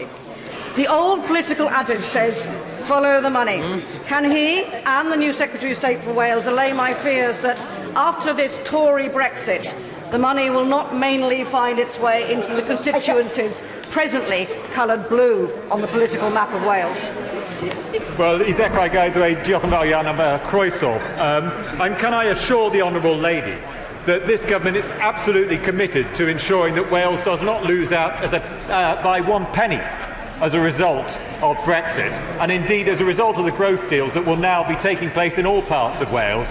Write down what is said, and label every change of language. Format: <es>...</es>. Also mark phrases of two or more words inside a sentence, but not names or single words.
<en>The old political adage says, follow the money. Can he and the new Secretary of State for Wales allay my fears that after this Tory Brexit, the money will not mainly find its way into the constituencies presently coloured blue on the political map of Wales? Well,</en> <cy>I ddechrau gai ddweud diolch yn fawr iawn am croeso.</cy> <en>And can I assure the Honourable Lady that this government is absolutely committed to ensuring that Wales does not lose out by one penny as a result of Brexit, and indeed as a result of the growth deals that will now be taking place in all parts of Wales.</en>